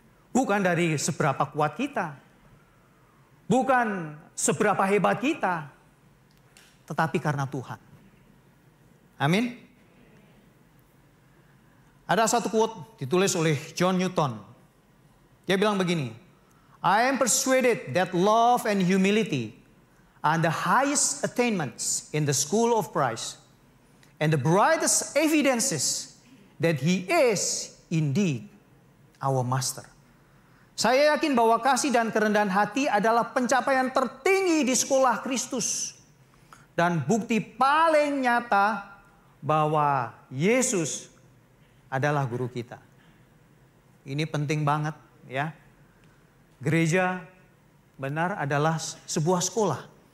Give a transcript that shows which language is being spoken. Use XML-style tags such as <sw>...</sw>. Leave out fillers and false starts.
<id>Bukan dari seberapa kuat kita, bukan seberapa hebat kita, tetapi karena Tuhan. Amin. Ada satu quote ditulis oleh John Newton. Dia bilang begini,</id> <en>I am persuaded that love and humility are the highest attainments in the school of Christ and the brightest evidences that he is indeed our master.</en> <id>Saya yakin bahwa kasih dan kerendahan hati adalah pencapaian tertinggi di sekolah Kristus. Dan bukti paling nyata bahwa Yesus adalah guru kita. Ini penting banget ya. Gereja benar adalah sebuah sekolah.</id>